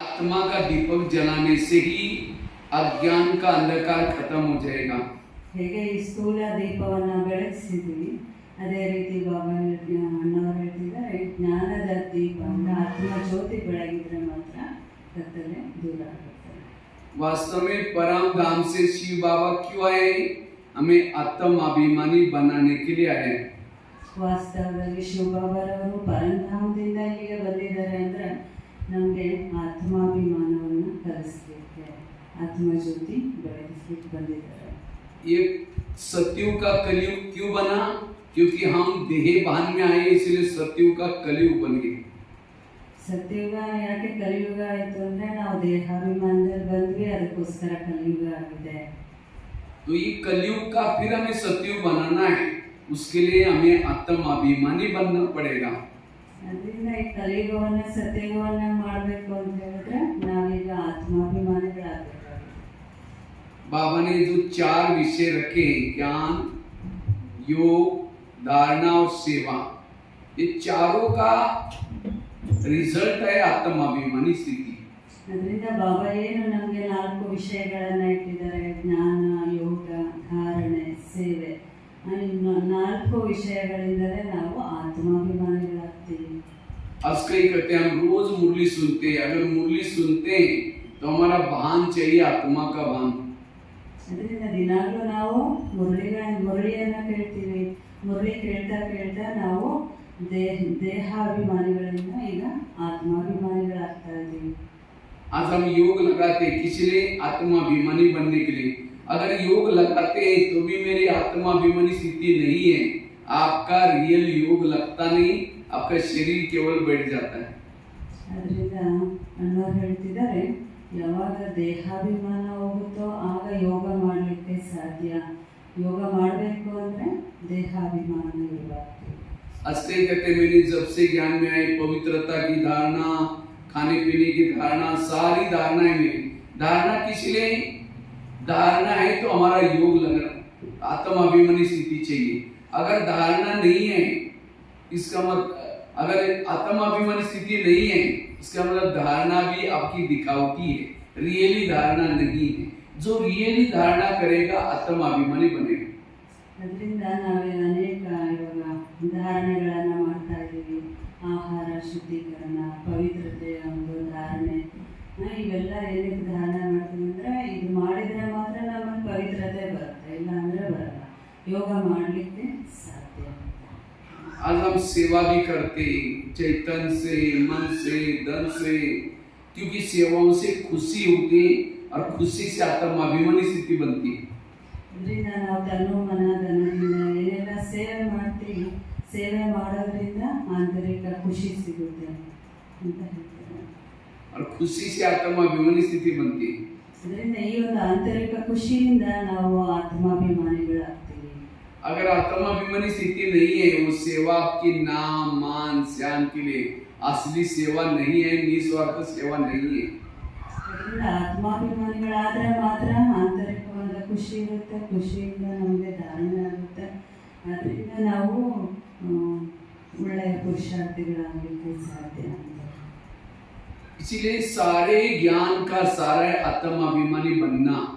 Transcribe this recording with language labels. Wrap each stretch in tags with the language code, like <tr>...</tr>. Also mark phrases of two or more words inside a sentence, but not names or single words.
<hi>आत्मा का दीपक जलाने से ही अज्ञान का अंधकार खत्म हो जाएगा।</hi> <kn>ಹೇಗೆ ಈ ಸ್ಥೂಲ ದೀಪವನ್ನು ಬೆಳಗಿಸಿದ್ವಿ ಅದೇ ರೀತಿ ಬಾಬಾ ಅಣ್ಣವರು ಹೇಳ್ತಿದ್ದಾರೆ ಜ್ಞಾನದ ದೀಪ ಅಂದ್ರೆ ಆತ್ಮ ಜ್ಯೋತಿ ಬೆಳಗಿದ್ರೆ ಮಾತ್ರ ಕತ್ತಲೆ ದೂರ ಆಗುತ್ತೆ।</kn> <hi>वास्तव में परम धाम से शिव बाबा क्यों आए? हमें आत्म अभिमानी बनाने के लिए आए।</hi> <kn>ವಾಸ್ತವದಲ್ಲಿ ಶಿವಬಾಬಾರವರು ಪರಂಧಾಮದಿಂದ ಇಲ್ಲಿಗೆ ಬಂದಿದ್ದಾರೆ ಅಂದ್ರೆ ನಮಗೆ ಆತ್ಮಾಭಿಮಾನವನ್ನು ಕಲಿಸಲಿಕ್ಕೆ ಆತ್ಮಜ್ಯೋತಿ ಬೆಳಗಿಸಲಿಕ್ಕೆ ಬಂದಿದ್ದಾರೆ।</kn> <hi>ये सतयुग का कलयुग क्यों बना? क्योंकि हम देह भान में आए इसलिए सतयुग का कलयुग बन गए।</hi> <kn>ಸತ್ಯುಗ ಯಾಕೆ ಕಲಿಯುಗ ಆಯಿತು ಅಂದ್ರೆ ನಾವು ದೇಹಾಭಿಮಾನದಲ್ಲಿ ಬಂದ್ವಿ ಅದಕ್ಕೋಸ್ಕರ ಕಲಿಯುಗ ಆಗಿದೆ।</kn> <hi>तो ये कलयुग का फिर हमें सतयुग बनाना है, उसके लिए हमें आत्म अभिमानी बनना पड़ेगा।</hi> <kn>ಅದರಿಂದ ಈ ಕಲಿಯುಗವನ್ನ ಸತ್ಯುಗವನ್ನ ಮಾಡಬೇಕು ಅಂತ ಹೇಳಿದ್ರೆ ನಾವೀಗ ಆತ್ಮಾಭಿಮಾನಿಗಳಾಗಬೇಕಾಗುತ್ತೆ।</kn> <hi>बाबा ने जो 4 विषय रखे ज्ञान, योग, धारणा और सेवा, ये चारों का रिजल्ट है आत्माभिमानी स्थिति।</hi> <kn>ಅದರಿಂದ ಬಾಬಾ ಏನು ನಮಗೆ 4 ವಿಷಯಗಳನ್ನ ಇಟ್ಟಿದ್ದಾರೆ ಜ್ಞಾನ, ಯೋಗ, ಧಾರಣೆ, ಸೇವೆ। ಈ 4 ವಿಷಯಗಳಿಂದಲೇ ನಾವು ಆತ್ಮಾಭಿಮಾನಿಗಳಾಗ್ತೀವಿ।</kn> <hi>कई कहते हैं हम रोज मुरली सुनते हैं, अगर मुरली सुनते हैं तो हमारा भान चाहिए आत्मा का भान।</hi> <kn>ಅದರಿಂದ ದಿನಾಗಲೂ ನಾವು ಮುರಳಿಯನ್ನ ಕೇಳ್ತೀವಿ, ಮುರಳಿ ಕೇಳ್ತಾ ಕೇಳ್ತಾ ನಾವು ದೇಹಾಭಿಮಾನಿಗಳಿಂದ ಈಗ ಆತ್ಮಾಭಿಮಾನಿಗಳಾಗ್ತಾ ಇದ್ದೀವಿ।</kn> <hi>आज हम योग लगाते हैं किस लिए? आत्माभिमानी बनने के लिए। अगर योग लगाते हैं तो भी मेरी आत्माभिमानी स्थिति नहीं है, आपका रियल योग लगता नहीं, आपका शरीर केवल बैठ जाता है।</hi> <kn>ಅದರಿಂದ ಅಣ್ಣವರು ಹೇಳ್ತಿದ್ದಾರೆ ಯಾವಾಗ ದೇಹಾಭಿಮಾನ ಹೋಗುತ್ತೋ ಆಗ ಯೋಗ ಮಾಡಲಿಕ್ಕೆ ಸಾಧ್ಯ। ಯೋಗ ಮಾಡಬೇಕು ಅಂದ್ರೆ ದೇಹಾಭಿಮಾನ ಇರಬಾರ್ದು।</kn> <hi>अस्ते कहते मैंने जब से ज्ञान में आई पवित्रता की धारणा, खाने पीने की धारणा, सारी धारणाएं मेरी। धारणा किस लिए? धारणा है तो हमारा योग लगना, आत्माभिमानी स्थिति चाहिए। अगर धारणा नहीं है इसका मतलब, अगर आत्माभिमानी स्थिति नहीं है इसका मतलब धारणा भी आपकी दिखावटी है, रियली धारणा नहीं है। जो रियली धारणा करेगा आत्माभिमानी बनेगा।</hi> <kn>ಅದರಿಂದ ನಾವೇ ಅನೇಕ ಇವಾಗ ಧಾರಣೆಗಳನ್ನು ಮಾಡ್ತಾ ಇದ್ದೀವಿ, ಆಹಾರ ಶುದ್ಧೀಕರಣ, ಪವಿತ್ರತೆಯ ಒಂದು ಧಾರಣೆ, ಇವೆಲ್ಲ ಏನಕ್ಕೆ ಧಾರಣೆ ಮಾಡ್ತೀವಿ ಅಂದ್ರೆ ಇದು ಮಾಡಿದ್ರೆ ಮಾತ್ರ ನಮಗೆ ಪವಿತ್ರತೆ ಬರುತ್ತೆ, ಇಲ್ಲ ಅಂದ್ರೆ ಬರಲ್ಲ, ಯೋಗ ಮಾಡಲಿಕ್ಕೆ ಸಾಧ್ಯ।</kn> <hi>आज हम सेवा भी करते चैतन्य से, मन से, धन से, क्योंकि सेवाओं से खुशी होती है और खुशी से आत्माभिमानी स्थिति बनती है।</hi> <kn>ಇದರಿಂದ ನಾವು ತನು ಮನ ಧನದಿಂದ ಏನೆಲ್ಲ ಸೇವೆ ಮಾಡ್ತೀವಿ, ಸೇವೆ ಮಾಡೋದ್ರಿಂದ ಆಂತರಿಕ ಖುಷಿ ಸಿಗುತ್ತೆ ಅಂತ ಹೇಳ್ತಾರೆ।</kn> <hi>और खुशी से आत्माभिमानी स्थिति बनती है।</hi> <kn>ಅದರಿಂದ ಈ ಒಂದು ಆಂತರಿಕ ಖುಷಿಯಿಂದ ನಾವು ಆತ್ಮಾಭಿಮಾನಿಗಳಾಗ್ತೀವಿ।</kn> <hi>अगर आत्माभिमानी स्थिति नहीं है, वो सेवा आपकी नाम मान श्याम के लिए असली सेवा नहीं है, निस्वार्थ सेवा नहीं है।</hi> <kn>ಅದರಿಂದ ಆತ್ಮಾಭಿಮಾನಿಗಳಾದ್ರೆ ಮಾತ್ರ ಆಂತರಿಕವಾದ ಖುಷಿ ಇರುತ್ತೆ, ಖುಷಿಯಿಂದ ನಮಗೆ ಧಾರಣೆ ಆಗುತ್ತೆ, ಅದರಿಂದ ನಾವು ಒಳ್ಳೆಯ ಪುರುಷಾರ್ಥಿಗಳಾಗಲಿಕ್ಕೆ ಸಾಧ್ಯ ಅಂತ।</kn> <hi>इसीलिए सारे ज्ञान का सारा आत्माभिमानी बनना।</hi>